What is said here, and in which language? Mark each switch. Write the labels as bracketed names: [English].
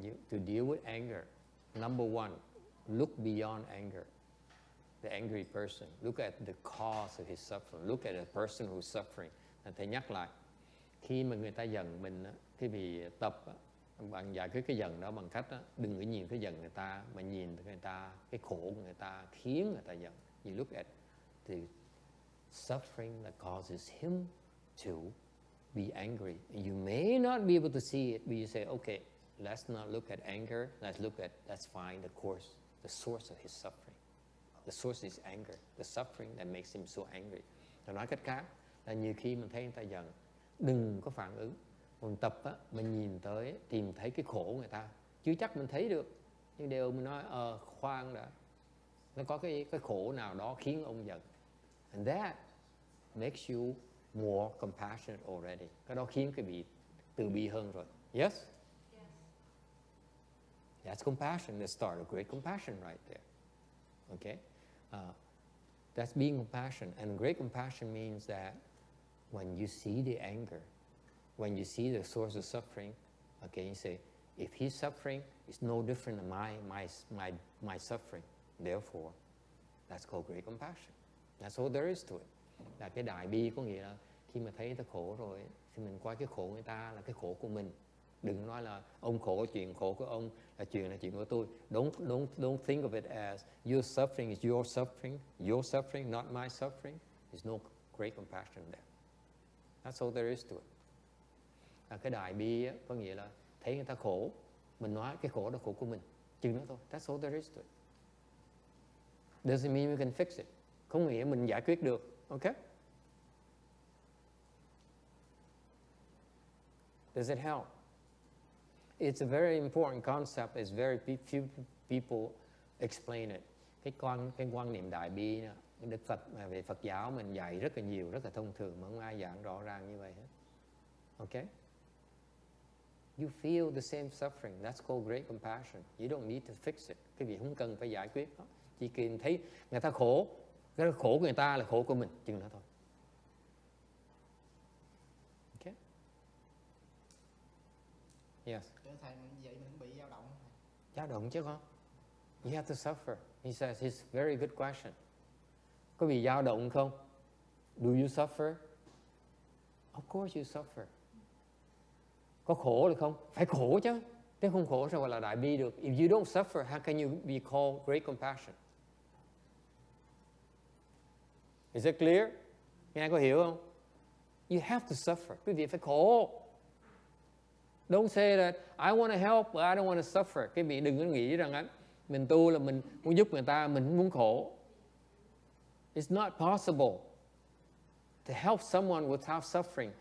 [English] To deal with anger, number one, look beyond anger. The angry person. Look at the cause of his suffering. Look at the person who's suffering. [Vietnamese] Thầy nhắc lại, khi mà người ta giận mình á, cái vì tập á, bạn giải quyết cái giận đó bằng cách á, đừng có nhìn cái giận người ta, mà nhìn người ta, cái khổ của người ta khiến người ta giận. [English] You look at the suffering that causes him to be angry. And you may not be able to see it, but you say, okay, let's not look at anger. Let's find the source of his suffering. The source is anger, the suffering that makes him so angry. [Vietnamese] Rồi nói cách khác là nhiều khi mình thấy người ta giận, đừng có phản ứng. Mình tập á, mình nhìn tới, tìm thấy cái khổ người ta. Chưa chắc mình thấy được, nhưng đều mình nói, khoan đã. Nó có cái khổ nào đó khiến ông giận. [English] And that makes you more compassionate already. [Vietnamese] Cái đó khiến cái bị từ bi hơn rồi. [English] Yes? Yes. That's compassion. Let's start a great compassion right there. Okay? That's being compassionate. And great compassion means that when you see the anger, when you see the source of suffering, okay, you say, if he's suffering, it's no different than my suffering. Therefore, that's called great compassion. That's all there is to it. [Vietnamese] Là cái đại bi có nghĩa là khi mà thấy người ta khổ rồi thì mình coi cái khổ người ta là cái khổ của mình. Đừng nói là ông khổ, chuyện khổ của ông là chuyện của tôi. [English] Don't think of it as your suffering is your suffering, not my suffering. There's no great compassion there. That's all there is to it. [Vietnamese] Là cái đại bi á, có nghĩa là thấy người ta khổ, mình nói cái khổ đó khổ của mình, chừng đó thôi. [English] That's all there is to it. Doesn't mean we can fix it. [Vietnamese] Không nghĩa mình giải quyết được. [English] Okay? Does it help? It's a very important concept. It's very few people explain it. [Vietnamese] Cái quan niệm đại bi đó, Đức Phật về Phật giáo mình dạy rất là nhiều, rất là thông thường mà không ai giảng rõ ràng như vậy hết. [English] Okay? You feel the same suffering. That's called great compassion. You don't need to fix it. [Vietnamese] Cái gì không cần phải giải quyết đó. Chỉ cần thấy người ta khổ, cái khổ của người ta là khổ của mình, chừng đó thôi. [English] Okay? Yes. [Vietnamese] Thưa thầy, mình vậy mình bị dao động. Dao động chứ con. [English] You have to suffer. He says, it's a very good question. [Vietnamese] Có bị dao động không? [English] Do you suffer? Of course you suffer. [Vietnamese] Có khổ được không? Phải khổ chứ. Nếu không khổ sao gọi là đại bi được? [English] If you don't suffer, how can you be called great compassion? Is it clear? [Vietnamese] Nghe có hiểu không? [English] You have to suffer. [Vietnamese] Quý vị phải khổ. [English] Don't say that I want to help but I don't want to suffer. [Vietnamese] Quý vị đừng có nghĩ rằng mình tu là mình muốn giúp người ta, mình muốn khổ. [English] It's not possible to help someone without suffering.